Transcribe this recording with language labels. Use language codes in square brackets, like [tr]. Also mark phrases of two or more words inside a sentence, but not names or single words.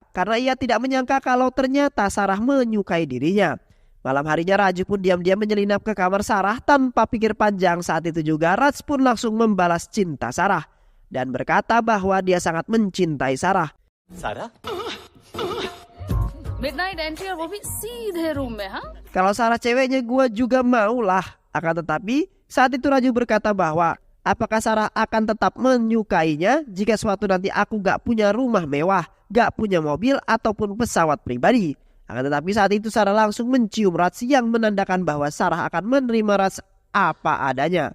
[id] Karena ia tidak menyangka kalau ternyata Sarah menyukai dirinya. Malam harinya Raju pun diam-diam menyelinap ke kamar Sarah tanpa pikir panjang. Saat itu juga Raj pun langsung membalas cinta Sarah dan berkata bahwa dia sangat mencintai Sarah. Sarah? [en] Midnight entry [hi] और वो भी सीधे रूम में, हाँ? [id] Kalau Sarah ceweknya gue juga maulah. Akan tetapi saat itu Raju berkata bahwa apakah Sarah akan tetap menyukainya jika suatu nanti aku gak punya rumah mewah, gak punya mobil ataupun pesawat pribadi. Akan tetapi saat itu Sarah langsung mencium Raj yang menandakan bahwa Sarah akan menerima Raj apa adanya.